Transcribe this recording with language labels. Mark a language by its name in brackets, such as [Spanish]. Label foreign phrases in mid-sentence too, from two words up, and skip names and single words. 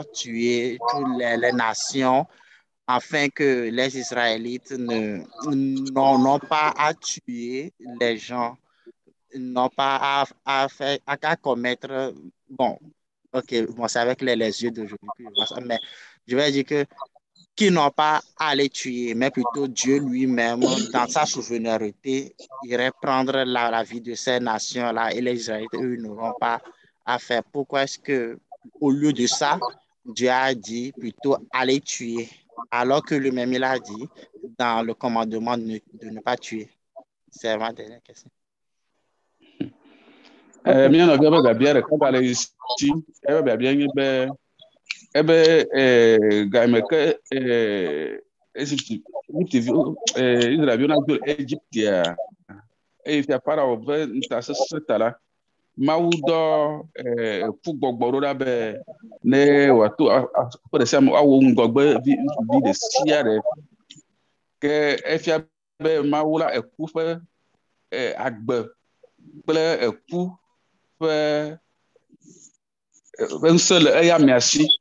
[French] tuer toutes les nations afin que les Israélites n'ont pas à tuer les gens, n'ont pas à commettre, bon, ok, bon, c'est avec les yeux d'aujourd'hui que je vois ça, mais je vais dire que qui n'ont pas à les tuer, mais plutôt Dieu lui-même, dans sa souveraineté, irait prendre la vie de ces nations-là et les Israélites, eux, n'auront pas à faire. Pourquoi est-ce que, au lieu de ça, Dieu a dit plutôt aller tuer, alors que lui-même, il a dit dans le commandement de ne pas tuer? C'est ma dernière question. Ok. [Ewe] Mía nɔvia be biabia ɖeka gale esi ebe biabia nye be ebe game ke Egipteviwo Israelviwo na do le Egiptea eye fia Farao ƒe nutasesẽ ta la, Mawu dɔ ƒugbɔgbɔ ɖo ɖa be ne wòato aƒe ɖe sia me awo ŋgɔgbe ŋutsuvi ɖe sia ɖe, ke efia be Mawu la eku ƒe agbe kple eku ƒe ŋusẽ le eya amea si.